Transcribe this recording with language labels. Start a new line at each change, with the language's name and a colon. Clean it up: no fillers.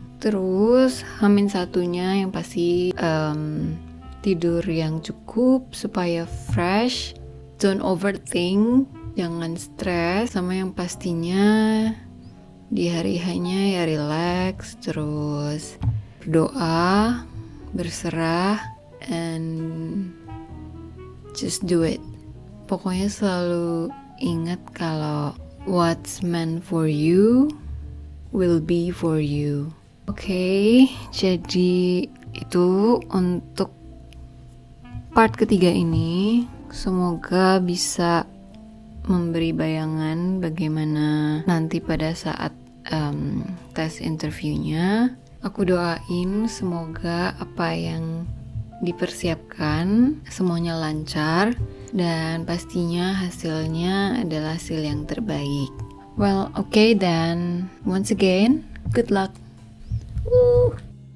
Indonesian: Terus Hamin satunya yang pasti tidur yang cukup supaya fresh,
English: don't overthink,
Indonesian: jangan stres, sama yang pastinya di hari hanya ya relax, terus berdoa, berserah,
English: and just do it.
Indonesian: Pokoknya selalu ingat kalau
English: what's meant for you will be for you.
Indonesian: Oke, jadi itu untuk part ketiga ini. Semoga bisa memberi bayangan bagaimana nanti pada saat tes interviewnya. Aku doain semoga apa yang dipersiapkan semuanya lancar dan pastinya hasilnya adalah hasil yang terbaik.
English: Well, okay then. Once again, good luck. Woo!